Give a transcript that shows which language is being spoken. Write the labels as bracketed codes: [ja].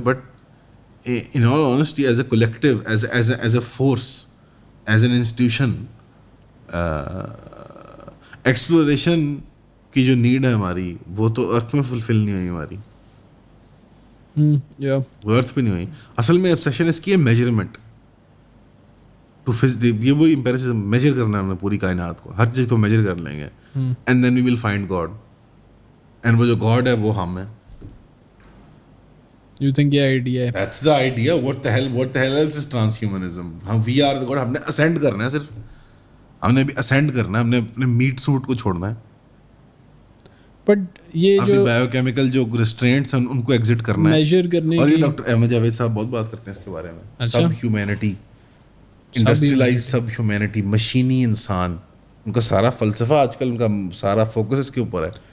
[en] but in all honesty as a collective, as a force, as an institution, [ur] exploration کی جو need ہے ہماری وہ تو ارتھ میں فلفل نہیں ہوئی ہماری, وہ ارتھ پہ نہیں ہوئی. اصل میں obsession اس کی ہے میجرمنٹ ٹو یہ وہ امپیریسزم, میجر کرنا ہے ہم نے پوری کائنات کو, ہر چیز کو میجر کر لیں گے, [en] and then we will find God, [ur] and وہ جو گاڈ ہے وہ ہم ہے. [en] You think [ur] یہ آئیڈیا ہے؟ [en] That's the idea. What the hell else is transhumanism? ہم we are the God. [ur] ہم نے ascend کرنا ہے, صرف ہم نے بھی ascend کرنا ہے, ہم نے اپنے میٹ سوٹ کو چھوڑنا ہے. بٹ یہ جو بایو کیمیکل جو ریسٹرینٹس ہیں ان کو ایگزٹ کرنا ہے, میجر کرنے اور یہ ڈاکٹر احمد جاوید صاحب بہت بات کرتے ہیں اس کے بارے میں. سب ہیومینٹی, انڈسٹریلائز سب ہیومینٹی, مشینی انسان, ان کا سارا فلسفہ آج کل, ان کا سارا فوکس اس کے اوپر ہے.